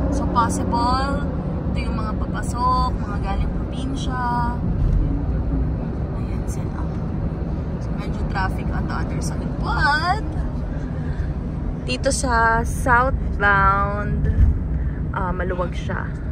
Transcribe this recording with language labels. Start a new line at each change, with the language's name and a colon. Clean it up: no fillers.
Filipino: So, possible, ito yung mga papasok, mga galing probinsya. Ayan sila.
English: So, medyo traffic on the other side.
Filipino: But, dito sa southbound, maluwag siya.